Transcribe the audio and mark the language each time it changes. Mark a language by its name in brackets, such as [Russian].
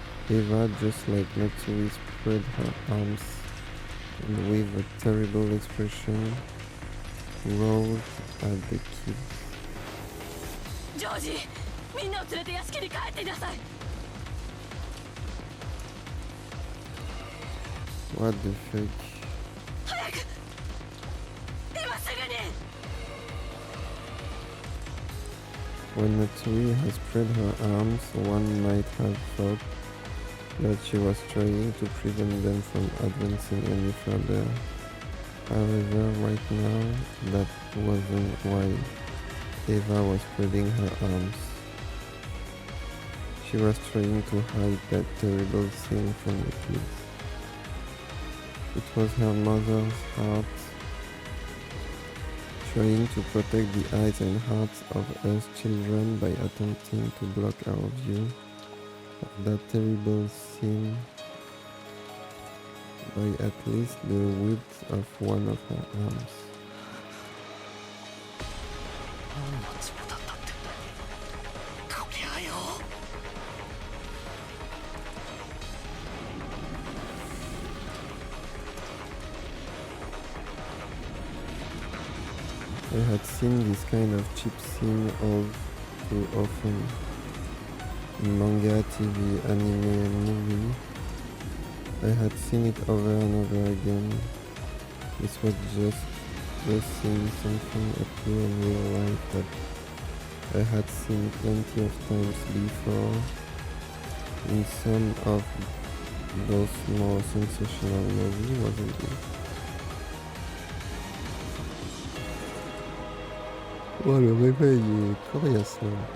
[English] Eva, just like Matsui, spread her arms and with a terrible expression rolled at the kids. [Japanese] ジョージ、みんなを連れて屋敷に帰っていなさい。 [English] What the fuck? [Japanese] 早く今すぐに [English] When Natsui has spread her arms, one might have thought that she was trying to prevent them from advancing any further. However, right now, that wasn't why Eva was spreading her arms. She was trying to hide that terrible thing from the kids. It was her mother's heart, trying to protect the eyes and hearts of us children by attempting to block our view of that terrible sin by at least the width of one of her arms. [Japanese] 何のつもだったってんだこりゃよ [English] I had seen this kind of cheap scene all too often in manga, TV, anime and movie. I had seen it over and over again. This was just seeing something appear in real life that I had seen plenty of times before in some of those more sensational movies, wasn't it? [French] Oh, le réveil est coriace là.